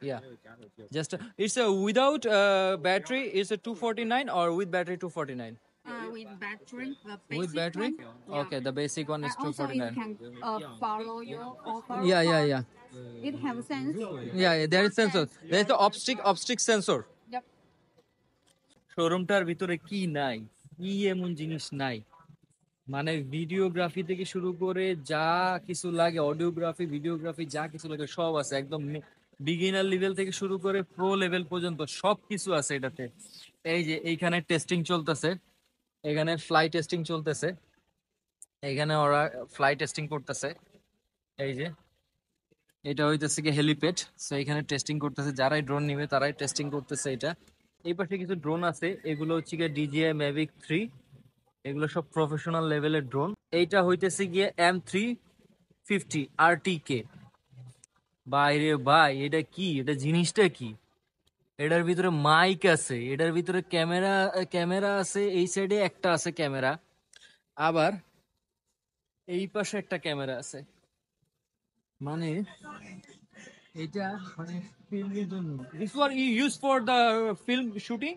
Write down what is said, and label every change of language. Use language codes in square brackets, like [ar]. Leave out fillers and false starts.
[en] Yeah, just it's a without battery. It's a 249 or with battery 249. With battery, the basic With battery. one. Yeah. Okay, the basic one is Also, it 249. can follow your offer. Yeah. It have sense. Yeah, there is sensor. There is the optic sensor. Yep. [bn] শোরুমটার ভিতরে কি নাই, কি এমন জিনিস নাই, মানে videography থেকে শুরু করে যা কিছু লাগে, অডিওগ্রাফি, ভিডিওগ্রাফি, যা কিছু লাগে সব আছে। একদম বিগিনার লেভেল থেকে শুরু করে প্রো লেভেল পর্যন্ত সব কিছু আছে এটাতে। এই যে এইখানে টেস্টিং চলতেছে, এখানে ফ্লাই টেস্টিং চলতেছে, এখানে ওরা ফ্লাই টেস্টিং করতেছে। এই যে এটা হইতেছে কি হেলিপ্যাড, সো এখানে টেস্টিং করতেছে, যারাই ড্রোন নিবে তারাই টেস্টিং করতেছে এটা। এই পাশে কিছু ড্রোন আছে, এগুলো হচ্ছে গিয়ে DJI Mavic 3, এগুলো সব প্রফেশনাল লেভেলের ড্রোন। এইটা হইতেছে গিয়ে M350 RTK। বাইরে ভাই, এটা কি, এটা জিনিসটা কি? এটার ভিতরে মাইক আছে, এটার ভিতরে ক্যামেরা, ক্যামেরা আছে, এই সাইডে একটা আছে ক্যামেরা, আবার এই পাশে একটা ক্যামেরা আছে। মানে এটা মানে ফিল্মের জন্য। [en] This one you use for the film shooting?